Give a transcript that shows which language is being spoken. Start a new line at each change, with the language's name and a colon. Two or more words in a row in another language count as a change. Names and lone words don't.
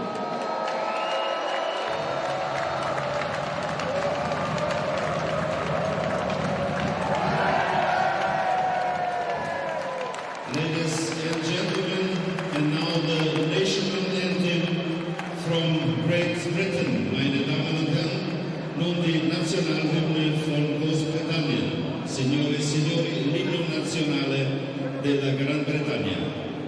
English: Ladies and gentlemen, and now the national anthem from Great Britain,
German: meine Damen und Herren, nun die Nationalhymne von Großbritannien.
Italian: Signore e signori, l'inno nazionale della Gran Bretagna.